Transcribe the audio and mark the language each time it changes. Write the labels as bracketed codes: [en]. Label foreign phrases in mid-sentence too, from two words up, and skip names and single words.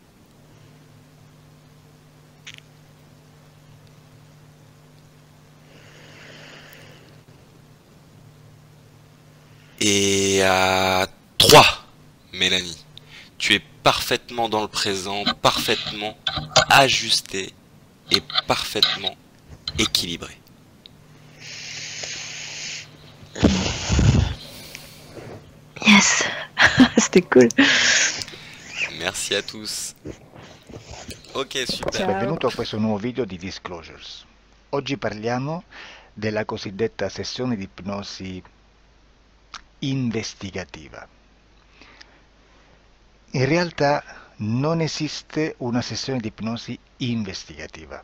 [fr] Et à 3, Mélanie, tu es parfaitement dans le présent, parfaitement ajusté et parfaitement équilibré. Yes, c'était cool. Merci à tous. Ok, super. [it] Ciao. Benvenuto a questo nuovo video di Disclosures. Oggi parliamo della cosiddetta sessione di ipnosi investigativa. In realtà non esiste una sessione di ipnosi investigativa.